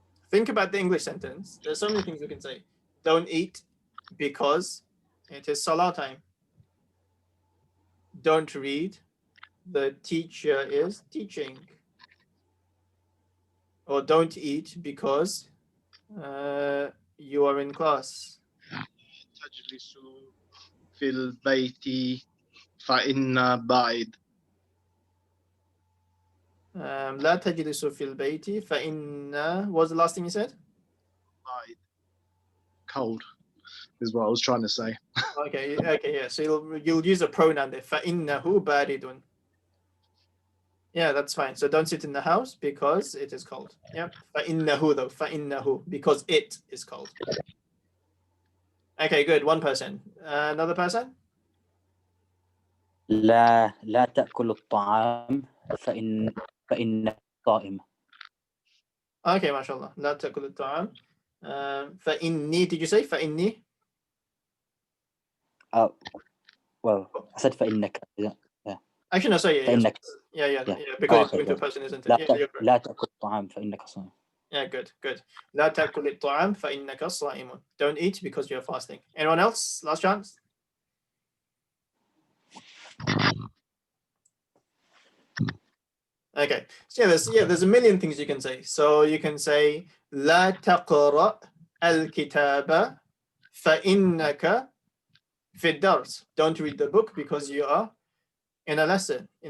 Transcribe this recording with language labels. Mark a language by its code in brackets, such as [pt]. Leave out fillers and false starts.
[en] Think about the English sentence. There's so many things you can say. Don't eat because it is salah time. Don't read. The teacher is teaching. Or don't eat because you are in class. [ar] تجلسوا في البيت فإن بعيد. لا تجلسوا في البيت فإن. [en] What was the last thing you said? [ar] بعيد. [en] Cold is what I was trying to say. Okay, yeah. So you'll use a pronoun there. [ar] فإنه باردٌ. [en] Yeah, that's fine. So don't sit in the house because it is cold. Yep. فإنه though. فإنه because it is cold. Okay, good. One person. Another person? [ar] لا تأكل الطعام فإن صائم. Okay, mashallah. لا تأكل الطعام. فإني. [en] Did you say فإني? Well, I said فإنك. Actually, no, sorry. [ar] فإنك. [en] Yeah. Because it's going to a person, isn't it? Yeah, [ar] لا تأكل الطعام فإنك صائم. [en] Yeah, good. [ar] لا تأكل الطعام فإنك صائم. [en] Don't eat because you're fasting. Anyone else? Last chance. Okay. So there's a million things you can say. [ar] So you can say لا تقرأ الكتاب فإنك في الدرس. [en] Don't read the book because you are in the lesson.